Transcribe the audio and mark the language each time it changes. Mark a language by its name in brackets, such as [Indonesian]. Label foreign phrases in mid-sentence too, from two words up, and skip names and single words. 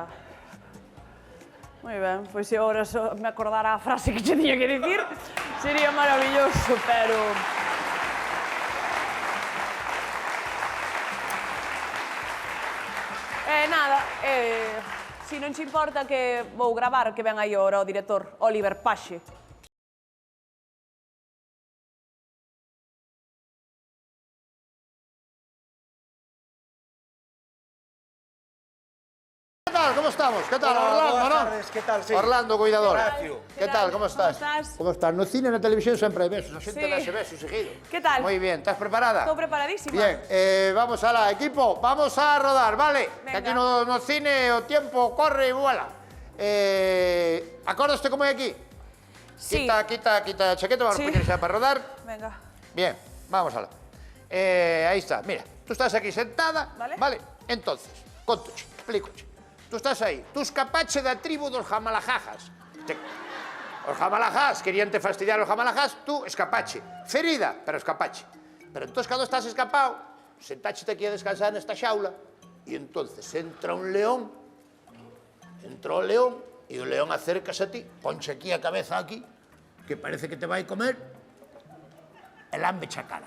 [Galician] Moi ben, pois se agora me acordara a frase que che tiña que dicir, sería maravilloso, pero... Nada, si non che importa que vou gravar, que ven aí ora o director, Oliver Paxe. [Spanish] ¿Qué tal? ¿Cómo estamos? ¿Qué tal? Hola, Orlando, buenas ¿no? tardes, ¿qué tal? Sí. Orlando, cuidador. Horacio. ¿Qué tal? ¿Cómo estás? ¿Cómo estás? ¿Cómo estás? [Galician] No cine, na televisión [Spanish] siempre hay besos. [Galician] A xente Sí. dase besos seguido. [Spanish] ¿Qué tal? Muy bien. ¿Estás preparada? [Galician] Estou preparadísima. [Spanish] Bien. Vamos a la equipo. Vamos a rodar, ¿vale? Venga. Que aquí [Galician] no cine o [Spanish] tiempo corre y vuela. ¿Acordaste cómo hay aquí? Sí. Quita la chaqueta, vamos Sí. a poner ya para rodar. Venga. Bien, vamos a la. Ahí está, mira, tú estás aquí sentada, Vale. Entonces, [Galician] contoche, explícoche. Tú estás aí, tú escapache da tribu dos jamalajajas. Os jamalajas querían te fastidiar os jamalajas, tú escapache. Ferida, pero escapache. Pero entonces cando estás escapado, sentáchete aquí a descansar nesta xaula e entonces entra un león, e o león acércase a ti, ponche aquí a cabeza aquí, que parece que te vai comer, e lambeche a cara.